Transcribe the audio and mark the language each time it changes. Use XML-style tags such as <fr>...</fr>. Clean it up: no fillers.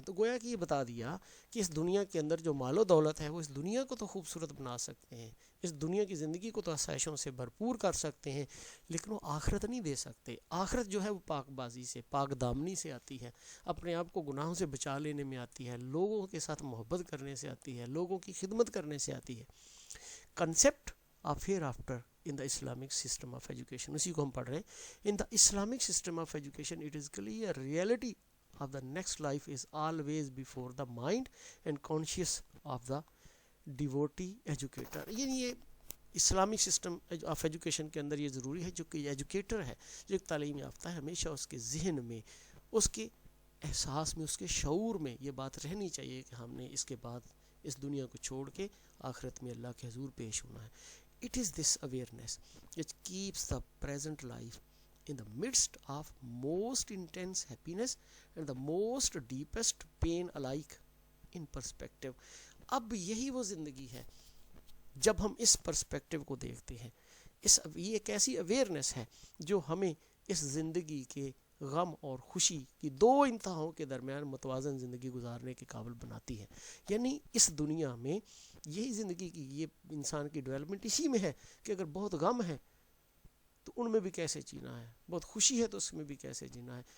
<ur>تو گویا کہ یہ بتا دیا کہ اس دنیا کے اندر جو مال و دولت ہے وہ اس دنیا کو تو خوبصورت بنا سکتے ہیں, اس دنیا کی زندگی کو تو آسائشوں سے بھرپور کر سکتے ہیں, لیکن وہ آخرت نہیں دے سکتے. آخرت جو ہے وہ پاک بازی سے, پاک دامنی سے آتی ہے, اپنے آپ کو گناہوں سے بچا لینے میں آتی ہے, لوگوں کے ساتھ محبت کرنے سے آتی ہے, لوگوں کی خدمت کرنے سے آتی ہے.</ur> <en>concept of hereafter in the Islamic system of education,</en> <ur>اسی کو ہم پڑھ رہے ہیں.</ur> <en>In the Islamic system of education, it is clear reality of the next life is always before the mind and conscious of the devotee educator.</en> <ur>یعنی یہ Islamic system of education کے اندر یہ ضروری ہے, جو کہ ایجوکیٹر ہے, جو ایک تعلیم یافتہ ہے, ہمیشہ اس کے ذہن میں, اس کے احساس میں, اس کے شعور میں یہ بات رہنی چاہیے کہ ہم نے اس کے بعد اس دنیا کو چھوڑ کے آخرت میں اللہ کے حضور پیش ہونا ہے.</ur> <en>It is this awareness which keeps the present life in the midst of most intense happiness and the most deepest pain alike in perspective.</en> <ur>اب یہی وہ زندگی ہے جب ہم اس پرسپیکٹیو کو دیکھتے ہیں. یہ ایک ایسی اویئرنیس ہے جو ہمیں اس زندگی کے غم اور خوشی کی دو انتہاؤں کے درمیان متوازن زندگی گزارنے کے قابل بناتی ہے. یعنی اس دنیا میں یہی زندگی کی, یہ انسان کی ڈیولپمنٹ اسی میں ہے کہ اگر بہت غم ہے تو ان میں بھی کیسے جینا ہے, بہت خوشی ہے تو اس میں بھی کیسے جینا ہے.</ur>